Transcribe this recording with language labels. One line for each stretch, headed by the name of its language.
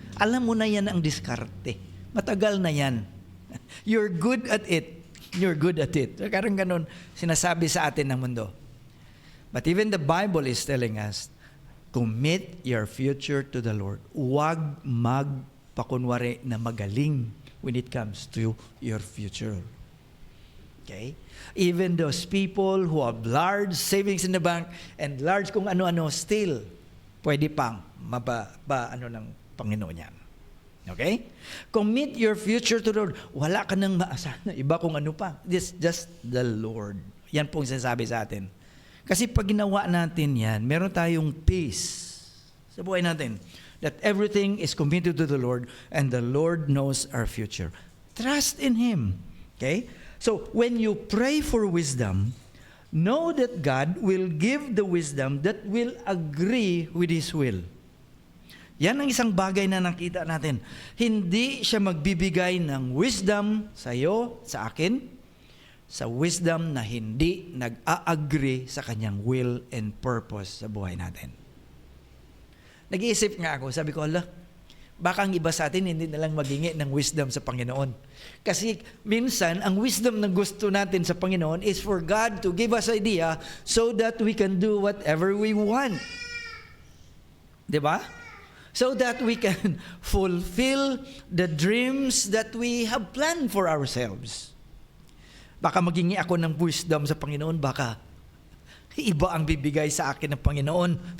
Filipino: Alam mo na yan ang diskarte. Matagal na yan.
English: You're good at it. You're good at it.
Filipino: Karang ganun sinasabi sa atin ng mundo.
English: But even the Bible is telling us, commit your future to the Lord.
Filipino: Huwag magpakunwari na magaling
English: when it comes to your future.
Filipino: Okay?
English: Even those people who have large savings in the bank and large
Filipino: kung ano-ano,
English: still,
Filipino: pwede pang ano ng Panginoon yan.
English: Okay? Commit your future to the Lord.
Filipino: Wala ka nang maasahan na iba kung ano pa.
English: This just the Lord.
Filipino: Yan pong sinasabi sa atin. Kasi pag ginawa natin yan, meron tayong peace sa buhay natin.
English: That everything is committed to the Lord and the Lord knows our future. Trust in Him. Okay? So, when you pray for wisdom, know that God will give the wisdom that will agree with His will.
Filipino: Yan ang isang bagay na nakita natin. Hindi siya magbibigay ng wisdom sa iyo, sa akin, sa wisdom na hindi nag-a-agree sa Kanyang will and purpose sa buhay natin. Nag-iisip nga ako, sabi ko, Allah, baka ang iba sa atin hindi na lang maghingi ng wisdom sa Panginoon. Kasi minsan, ang wisdom na gusto natin sa Panginoon
English: is for God to give us idea so that we can do whatever we want. Diba? So that we can fulfill the dreams that we have planned for ourselves.
Filipino: Baka maghingi ako ng wisdom sa Panginoon, baka iba ang bibigay sa akin ng Panginoon.